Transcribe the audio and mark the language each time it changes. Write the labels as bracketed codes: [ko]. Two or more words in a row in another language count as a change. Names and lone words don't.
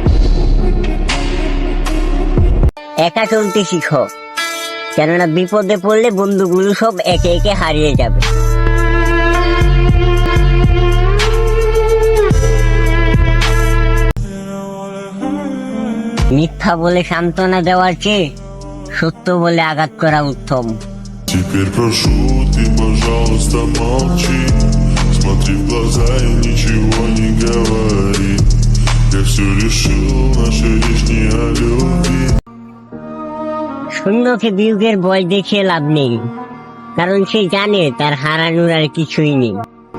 [bn] একা চলতে শিখো, কেননা বিপদে পড়লে বন্ধুগুলো সব একে একে হারিয়ে যাবে। মিথ্যা বলে সান্ত্বনা দেওয়ার চেয়ে সত্য বলে আঘাত করা উত্তম। [ru] Теперь прошу, ты, пожалуйста, молчи. Смотри в глаза и ничего не говори. Я все решил, наша речь не о любви. [bn] শূন্যকে বিয়োগের ভয় দেখিয়ে লাভ নেই, কারণ সে জানে তার হারানোর আর কিছুই নেই।